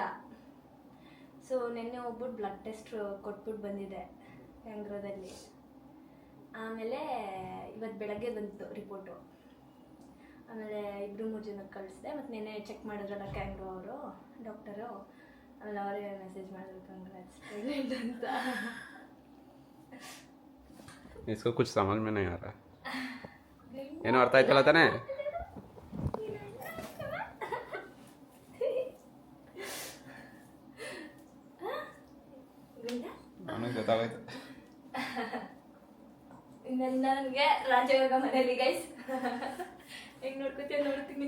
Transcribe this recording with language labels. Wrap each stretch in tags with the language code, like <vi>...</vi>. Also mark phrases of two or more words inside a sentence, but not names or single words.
<kn>ಸೊ ನಿನ್ನೆ ಹೋಗ್ಬಿಟ್ಟು</kn> <en>blood test</en> <kn>ಕೊಟ್ಬಿಟ್ಟು ಬಂದಿದ್ದೆ ಕ್ಯಾಂಗ್ರೋದಲ್ಲಿ. ಆಮೇಲೆ ಇವತ್ತು ಬೆಳಗ್ಗೆ ಬಂತು ರಿಪೋರ್ಟು. ಆಮೇಲೆ 2-3 ಜನಕ್ಕೆ ಕಳಿಸಿದೆ. ಮತ್ತು ನೆನ್ನೆ ಚೆಕ್ ಮಾಡಿದ್ರಲ್ಲ ಕ್ಯಾಂಗ್ರೋ ಅವರು, ಡಾಕ್ಟರು. ಆಮೇಲೆ ಅವರೇ ಮೆಸೇಜ್ ಮಾಡಿದ್ರು</kn> <en>congrats pregnant</en> <kn>ಅಂತ.</kn> <hi>इसको कुछ समझ में नहीं आ रहा.</hi> <kn>ಏನೋ ಅರ್ಥ ಆಯ್ತಲ್ಲ ತಾನೇ? ನನಗೆ ಗೊತ್ತಾಗೋಯ್ತು. ನನಗೆ ರಾಜಯೋಗ ಮನೇಲಿ ಗೈಸ್ ಹೆಂಗ್ ನೋಡ್ಕೊತೀಯ ನೋಡ್ತೀನಿ.</kn>